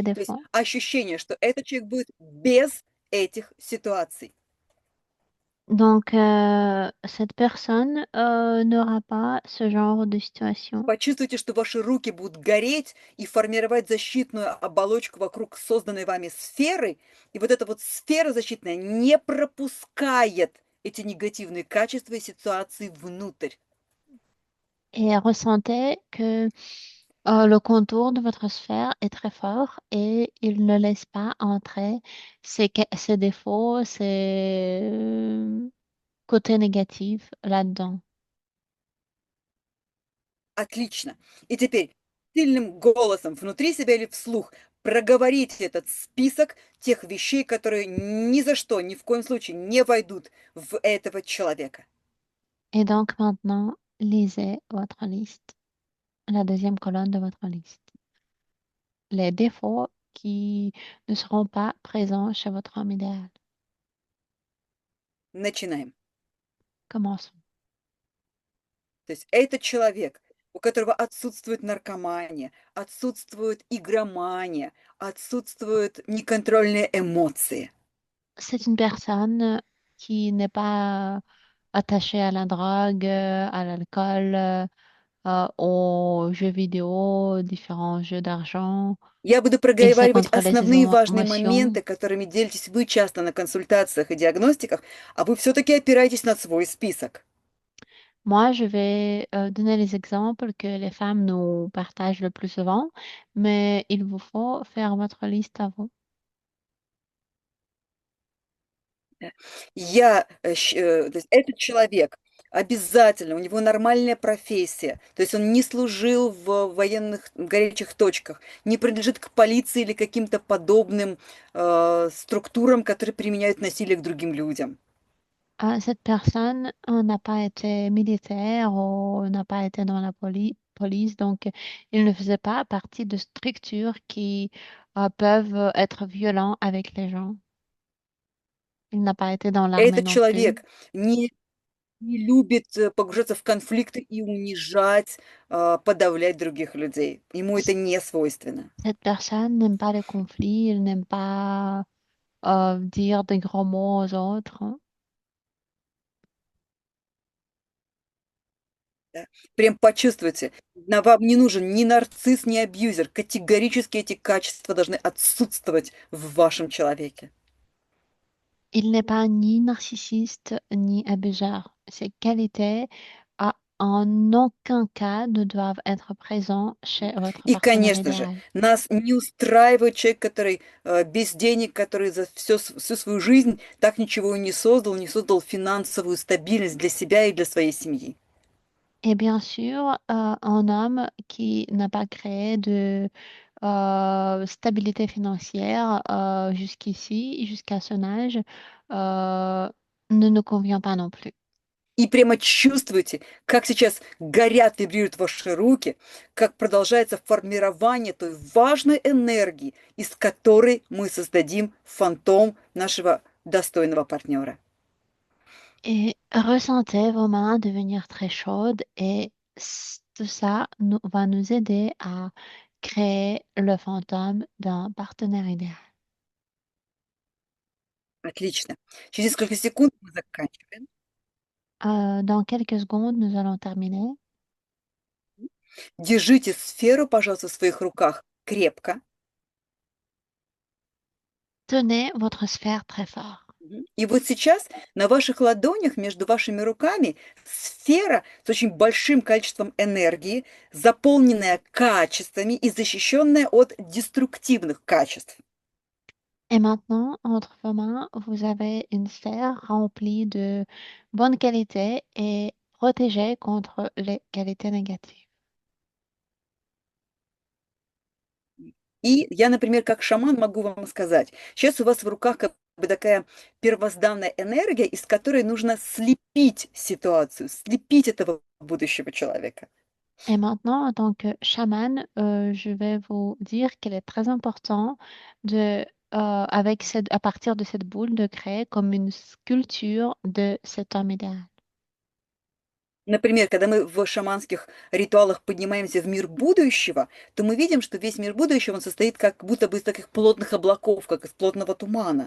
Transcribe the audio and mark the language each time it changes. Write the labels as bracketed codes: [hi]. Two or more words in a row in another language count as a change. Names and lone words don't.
[ru] То есть [fr] défauts. [ru] ощущение, что этот человек будет без этих ситуаций. [fr] Donc, cette personne n'aura pas ce genre de situation. [ru] Почувствуйте, что ваши руки будут гореть и формировать защитную оболочку вокруг созданной вами сферы. И вот эта вот сфера защитная не пропускает эти негативные качества и ситуации внутрь. [fr] Et ressentez que le contour de votre sphère est très fort et il ne laisse pas entrer ces défauts, ces côtés négatifs là-dedans. [ru] Отлично. И теперь сильным голосом внутри себя или вслух проговорите этот список тех вещей, которые ни за что, ни в коем случае не войдут в этого человека. [fr] Et donc maintenant, lisez votre liste, la deuxième colonne de votre liste. Les défauts qui ne seront pas présents chez votre homme idéal. [ru] Начинаем. [fr] Commençons. [ru] То есть это человек, у которого отсутствует наркомания, отсутствует игромания, отсутствуют неконтрольные эмоции. [fr] C'est une personne qui n'est pas attachée à la drogue, à l'alcool, aux jeux vidéo, différents jeux d'argent. [ru] Я буду [fr] Il sait [ru] проговаривать [fr] contrôler ses [ru] основные важные [fr] émotions. [ru] моменты, которыми делитесь вы часто на консультациях и диагностиках, а вы все-таки опираетесь на свой список. [fr] Moi, je vais donner les exemples que les femmes nous partagent le plus souvent, mais il vous faut faire votre liste à vous. [ru] То есть этот человек обязательно, у него нормальная профессия, то есть он не служил в военных горячих точках, не принадлежит к полиции или каким-то подобным структурам, которые применяют насилие к другим людям. [fr] Cette personne n'a pas été militaire ou n'a pas été dans la police, donc il ne faisait pas partie de structures qui peuvent être violents avec les gens. Il n'a pas été dans l'armée [ru] Этот [fr] non plus. [ru] человек не любит погружаться в конфликты и унижать, подавлять других людей. Ему это не свойственно. [fr] Cette personne n'aime pas les conflits, il n'aime pas dire des gros mots aux autres. [ru] Да. Прям почувствуйте, вам не нужен ни нарцисс, ни абьюзер. Категорически эти качества должны отсутствовать в вашем человеке. [fr] Il n'est pas ni narcissiste ni abuseur. Ces qualités, en aucun cas, ne doivent être présentes chez votre [ru] И, [fr] partenaire [ru] конечно же, [fr] idéal. [ru] нас не устраивает человек, который без денег, который за всю свою жизнь так ничего и не создал финансовую стабильность для себя и для своей семьи. [fr] Et bien sûr, un homme qui n'a pas créé de stabilité financière jusqu'ici, jusqu'à son âge, ne nous convient pas non plus. [ru] И прямо чувствуете, как сейчас горят, вибрируют ваши руки, как продолжается формирование той важной энергии, из которой мы создадим фантом нашего достойного партнера. [fr] Et ressentez vos mains devenir très chaudes et tout ça va nous aider à créer le fantôme d'un partenaire idéal. [ru] Отлично. Через несколько секунд мы заканчиваем. [fr] Dans quelques secondes, nous allons terminer. [ru] Держите сферу, пожалуйста, в своих руках крепко. [fr] Tenez votre sphère très fort. [ru] И вот сейчас на ваших ладонях, между вашими руками, сфера с очень большим количеством энергии, заполненная качествами и защищенная от деструктивных качеств. [fr] Et maintenant, entre vos mains, vous avez une sphère remplie de bonne qualité et protégée contre les qualités négatives. [ru] И я, например, как шаман могу вам сказать, сейчас у вас в руках как бы такая первозданная энергия, из которой нужно слепить ситуацию, слепить этого будущего человека. [fr] Et maintenant, en tant que chaman, je vais vous dire qu'il est très important à partir de cette boule, de créer comme une sculpture de cet homme idéal. [ru] Например, когда мы в шаманских ритуалах поднимаемся в мир будущего, то мы видим, что весь мир будущего, он состоит как будто бы из таких плотных облаков, как из плотного тумана.